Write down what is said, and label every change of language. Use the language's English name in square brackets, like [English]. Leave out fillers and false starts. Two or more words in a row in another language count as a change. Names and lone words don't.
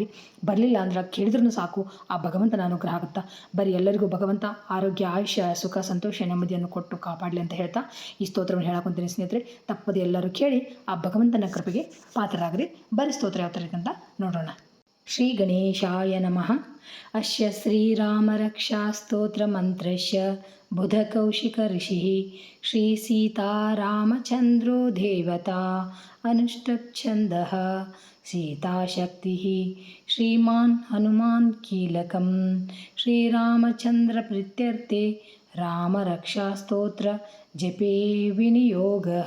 [Kannada] ಬರಲಿಲ್ಲ ಅಂದ್ರೆ ಕೇಳಿದ್ರೂ ಸಾಕು, ಆ ಭಗವಂತನ ಅನುಗ್ರಹ ಆಗುತ್ತಾ. ಬರೀ ಎಲ್ಲರಿಗೂ ಭಗವಂತ ಆರೋಗ್ಯ, ಆಯುಷ್ಯ, ಸುಖ, ಸಂತೋಷ, ನೆಮ್ಮದಿಯನ್ನು ಕೊಟ್ಟು ಕಾಪಾಡಲಿ ಅಂತ ಹೇಳ್ತಾ ಈ ಸ್ತೋತ್ರವನ್ನು ಹೇಳಕೊಂತೀನಿ ಸ್ನೇಹಿತರೆ. ತಪ್ಪದೆ ಎಲ್ಲರೂ ಕೇಳಿ ಆ ಭಗವಂತನ ಕೃಪೆಗೆ ಪಾತ್ರರಾಗ್ರಿ. ಬರೀ ಸ್ತೋತ್ರ ಯಾವ ಥರ ಅಂತ ನೋಡೋಣ. [Sanskrit] ಶ್ರೀ ಗಣೇಶಾಯ ನಮಃ. ಅಸ್ಯ ಶ್ರೀರಾಮರಕ್ಷಾಸ್ತೋತ್ರಮಂತ್ರಸ್ಯ ಬುಧಕೌಶಿಕ ಋಷಿಃ ಶ್ರೀ ಸೀತಾರಾಮಚಂದ್ರೋ ದೇವತಾ ಅನುಷ್ಟಚ್ಛಂದಃ ಸೀತಾಶಕ್ತಿಃ ಶ್ರೀಮಾನ್ ಹನುಮಾನ್ ಕೀಲಕಂ ಶ್ರೀರಾಮಚಂದ್ರ ಪ್ರೀತ್ಯರ್ಥೆ ರಾಮರಕ್ಷಾಸ್ತೋತ್ರ ಜಪೇ ವಿನಿಯೋಗಃ.